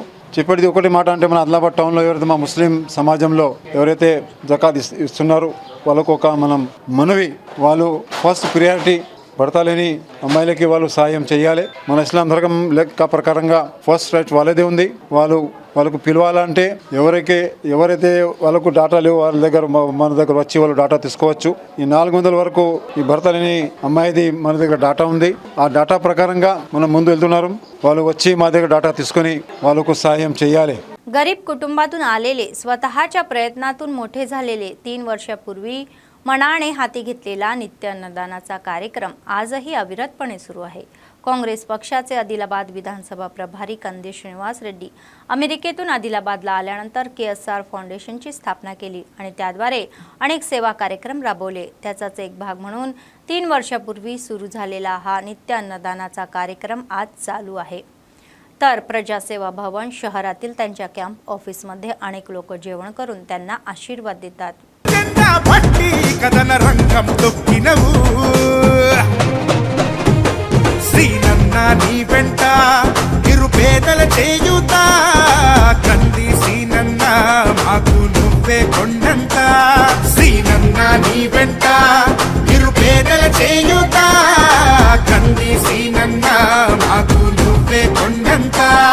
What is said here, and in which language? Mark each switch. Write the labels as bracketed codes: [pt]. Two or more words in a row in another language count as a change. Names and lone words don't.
[te] చెప్పేది ఒకటి మాట అంటే మన ఆదిలాబాద్ టౌన్లో ఎవరైతే మా ముస్లిం సమాజంలో ఎవరైతే జకాత్ ఇస్తున్నారో వాళ్ళకు ఒక మనం మనవి, వాళ్ళు [en] first priority [te] భర్త లేని అమ్మాయిలకి వాళ్ళు సాయం చేయాలి. మన ఇస్లాం ధర్మం లెక్క ప్రకారంగా [en] first right [te] వాళ్ళదే ఉంది. వాళ్ళకు పిలవాలంటే ఎవరైతే వాళ్ళకు డాటా లేవు వాళ్ళ దగ్గర మన దగ్గర వచ్చి వాళ్ళు డాటా తీసుకోవచ్చు. ఈ 400 వరకు ఈ భర్త లేని అమ్మాయిది మన దగ్గర డాటా ఉంది. ఆ డాటా ప్రకారంగా మనం ముందు వెళ్తున్నారు. వాళ్ళు వచ్చి మా దగ్గర డాటా తీసుకొని వాళ్ళకు సాయం చేయాలి. [mr] गरीब कुटुंबातून आलेले, स्वतःच्या प्रयत्नातून मोठे झालेले, 3 वर्षापूर्वी मनाने हाती घेतलेला नित्य अन्नदानाचा कार्यक्रम आजही अविरतपणे सुरू आहे. काँग्रेस पक्षाचे आदिलाबाद विधानसभा प्रभारी कंदे श्रीनिवास रेड्डी अमेरिकेतून आदिलाबादला आल्यानंतर KSR फाउंडेशनची स्थापना केली आणि त्याद्वारे अनेक सेवा कार्यक्रम राबवले. त्याचाच एक भाग म्हणून 3 वर्षापूर्वी सुरू झालेला हा नित्य अन्नदानाचा कार्यक्रम आज चालू आहे. तर प्रजासेवा भवन शहरातील त्यांच्या [en] camp officeमध्ये [mr] अनेक लोक जेवण करून त्यांना आशीर्वाद देतात. [te] శ్రీనన్నా నీ వెంట నిరుపేదల చేయుతా, కంది శ్రీనన్నా మాకు నువ్వే కొండంత. శ్రీనన్నా నీ వెంట నిరుపేదల చేయుతా, కంది శ్రీనన్నా మాకు నువ్వే కొండంత.